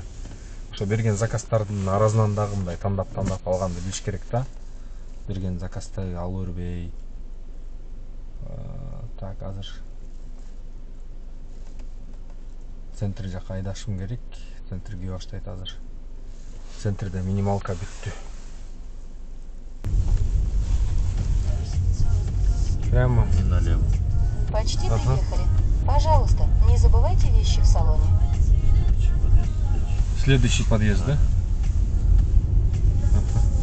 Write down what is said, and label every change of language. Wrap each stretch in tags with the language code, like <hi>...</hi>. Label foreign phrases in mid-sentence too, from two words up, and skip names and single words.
<ky>Ошо берген заказдардын арасынан дагы мындай тандап алганды билиш керек да. Берген заказды ала бербей. Так, азыр центр жака айдашым керек. Центр күйө баштайт азыр. Центрде минималка бүттү.</ky> <ru>Прямо налево. Почти приехали. Пожалуйста, не забывайте вещи в салоне. Следующий подъезд, да? Ага.</ru>